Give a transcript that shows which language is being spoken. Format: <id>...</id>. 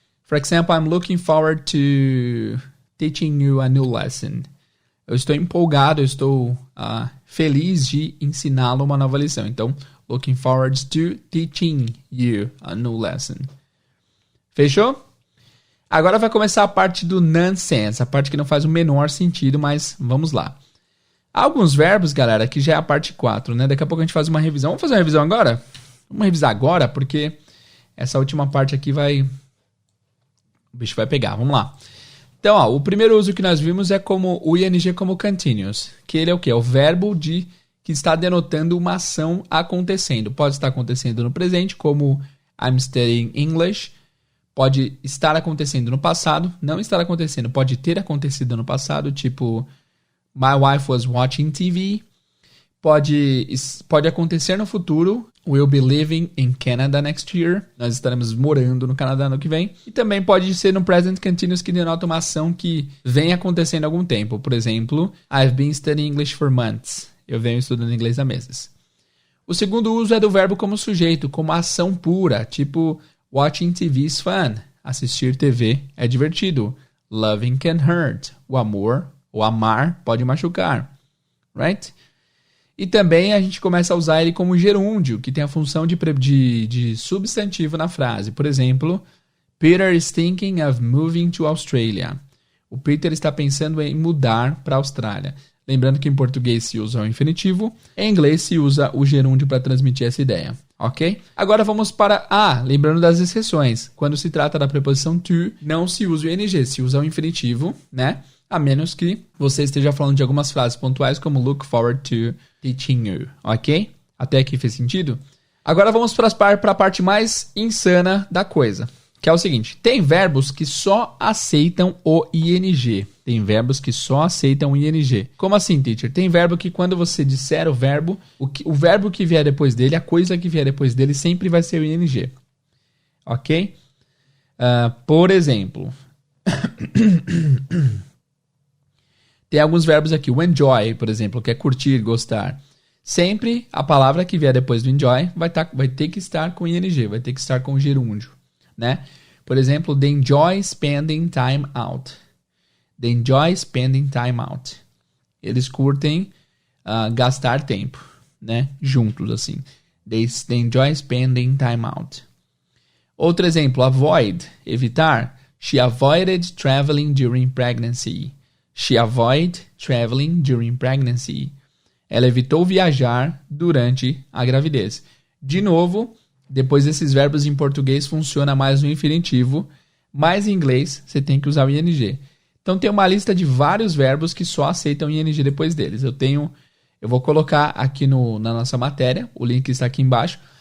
<en>For example, I'm looking forward to teaching you a new lesson.</en> <pt>Eu estou empolgado, eu estou feliz de ensiná-lo uma nova lição. Então,</pt> <en>looking forward to teaching you a new lesson.</en> <pt>Fechou? Agora vai começar a parte do nonsense, a parte que não faz o menor sentido, mas vamos lá. Há alguns verbos, galera, que já é a parte 4, né? Daqui a pouco a gente faz uma revisão. Vamos fazer uma revisão agora? Vamos revisar agora, porque essa última parte aqui o bicho vai pegar. Vamos lá. Então, o primeiro uso que nós vimos é como o ing como continuous, que ele é o quê? É o verbo que está denotando uma ação acontecendo. Pode estar acontecendo no presente, como</pt> <en>I'm studying English.</en> <pt>Pode estar acontecendo no passado, não estar acontecendo, pode ter acontecido no passado, tipo</pt> <en>my wife was watching TV.</en> <pt>pode acontecer no futuro.</pt> <en>We'll be living in Canada next year.</en> <pt>Nós estaremos morando no Canadá no que vem. E também pode ser no present continuous, que denota uma ação que vem acontecendo há algum tempo. Por exemplo,</pt> <en>I've been studying English for months.</en> <pt>Eu venho estudando inglês há meses. O segundo uso é do verbo como sujeito, como ação pura, tipo</pt> <en>watching TV is fun.</en> <pt>Assistir TV é divertido.</pt> <en>Loving can hurt.</en> <pt>O amor ou amar pode machucar.</pt> <en>Right?</en> <pt>E também a gente começa a usar ele como gerúndio, que tem a função de substantivo na frase. Por exemplo,</pt> <en>Peter is thinking of moving to Australia.</en> <pt>O Peter está pensando em mudar para a Austrália. Lembrando que em português se usa o infinitivo, em inglês se usa o gerúndio para transmitir essa ideia, ok? Agora vamos para lembrando das exceções. Quando se trata da preposição to, não se usa o ing, se usa o infinitivo, né? A menos que você esteja falando de algumas frases pontuais como</pt> <en>look forward to teaching you,</en> <pt>ok? Até aqui fez sentido? Agora vamos para a parte mais insana da coisa, que é o seguinte. Tem verbos que só aceitam o ing. Tem verbos que só aceitam o ing. Como assim, teacher? Tem verbo que quando você disser o verbo, o verbo que vier depois dele, a coisa que vier depois dele, sempre vai ser o ing. Ok? Por exemplo... Tem alguns verbos aqui. O enjoy, por exemplo, que é curtir, gostar. Sempre a palavra que vier depois do enjoy vai ter que estar com ing, vai ter que estar com gerúndio, né?</pt> <en>Por exemplo, they enjoy spending time out. They enjoy spending time out.</en> <pt>Eles curtem gastar tempo, né? Juntos, assim.</pt> <en>They enjoy spending time out.</en> <pt>Outro exemplo,</pt> <en>avoid, evitar. She avoided traveling during pregnancy. She avoided traveling during pregnancy.</en> <pt>Ela evitou viajar durante a gravidez. De novo, depois desses verbos em português funciona mais no infinitivo, mas em inglês você tem que usar o ing. Então tem uma lista de vários verbos que só aceitam ing depois deles. Eu vou colocar aqui na nossa matéria, o link está aqui embaixo.</pt>